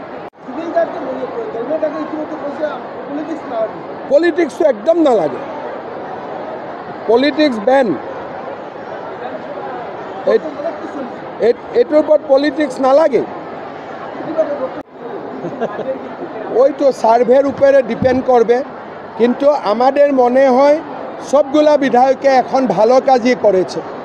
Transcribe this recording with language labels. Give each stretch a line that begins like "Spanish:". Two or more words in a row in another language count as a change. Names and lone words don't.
Assamese: পলিটিক্সটো একদম নালাগে, পলিটিক্স বেন। এইটোৰ ওপৰত পলিটিক্স নালাগে।
Bangla: ওইটো সার্ভের উপরে ডিপেন্ড করবে, কিন্তু আমাদের মনে হয় সবগুলা বিধায়কে এখন ভালো কাজই করেছে।